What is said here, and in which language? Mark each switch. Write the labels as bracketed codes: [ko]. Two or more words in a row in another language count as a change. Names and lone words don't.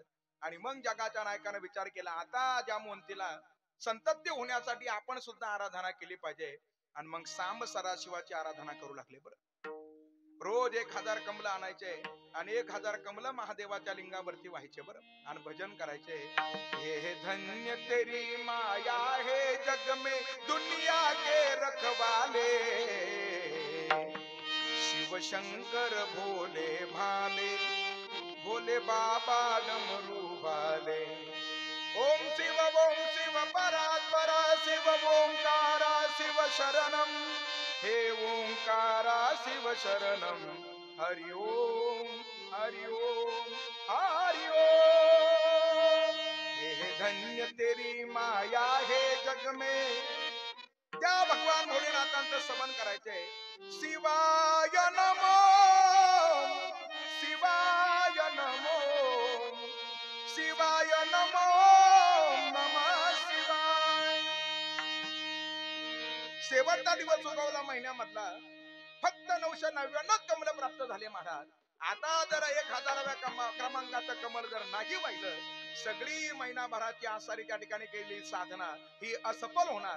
[mr] आणि मग जगाच्या नायकाने विचार केला, आता जामवंतीला संतती होण्यासाठी आपण सुद्धा आराधना केली पाहिजे. आणि मग सांब सदाशिवाची आराधना करू लागले. बरं रोज 1000 कमल आणायचे आणि 1000 कमल महादेवाच्या लिंगावरती व्हायचे. बरं आणि भजन करायचे. [hi] हे धन्य तेरी माया है जग में दुनिया के रखवाले, शिव शंकर भोले भाले, भोले बाबा डमरू वाले. [sa] ओम शिव परात्परा शिव ओंकारा शिव शरणम, हे ओंकारा शिव शरणम. हरि ओम हरि ओम हरि ओम. [hi] हे धन्य तेरी माया हे जग में. [mr] त्या भगवान भोलेनाथांचं समन करायचे. [sa] शिवाय नमो शिवाय नमो शिवाय नमो नमः शिवाय. [mr] शेवटचा दिवस उगवला महिन्यामधला. फक्त 999 कमल प्राप्त झाले महाराज. आता जर 1000व्या क्रमांकाचं कमल जर नाही वाहिलं, सगळी महिनाभराची आसारी त्या ठिकाणी केलेली साधना ही असफल होणार.